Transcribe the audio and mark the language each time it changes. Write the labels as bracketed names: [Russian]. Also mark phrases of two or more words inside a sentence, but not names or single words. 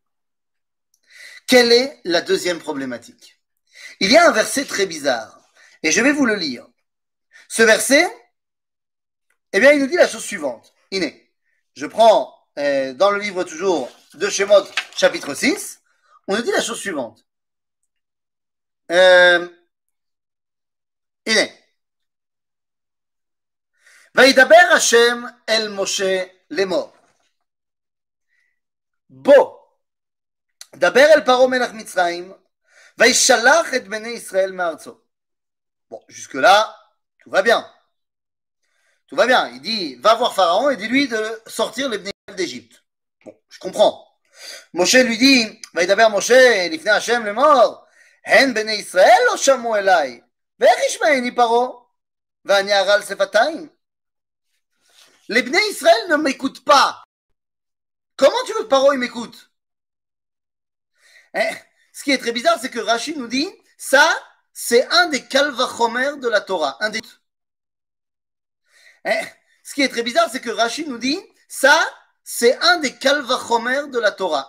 [French] Quelle est la deuxième problématique? Il y a un verset très bizarre, et je vais vous le lire. Ce verset, eh bien, il nous dit la chose suivante. Iné, je prends dans le livre toujours de Shemot, chapitre 6, on nous dit la chose suivante. Iné. [Hebrew] וידבר השם אל משה לאמור. בוא, דבר אל פרעה מלך מצרים, וישלח את בני ישראל מארצו. [French] Bon, jusque-là, tout va bien. Tout va bien. Il dit, va voir Pharaon et dis-lui de sortir les Bnei Israël d'Égypte. Bon, je comprends. Moshe lui dit, [Hebrew] וידבר משה לפני השם לאמור, הן בני ישראל לא שמעו אליי, ואיך ישמעני פרעה, ואני ארעל שפתיים? [French] Les Bnei Israël ne m'écoutent pas. Comment tu veux que Paro il m'écoute? Ce qui est très bizarre, c'est que Rashi nous dit, ça, c'est un des Kalvachomer de la Torah. Un des... Ce qui est très bizarre, c'est que Rashi nous dit, ça, c'est un des Kalvachomer de la Torah.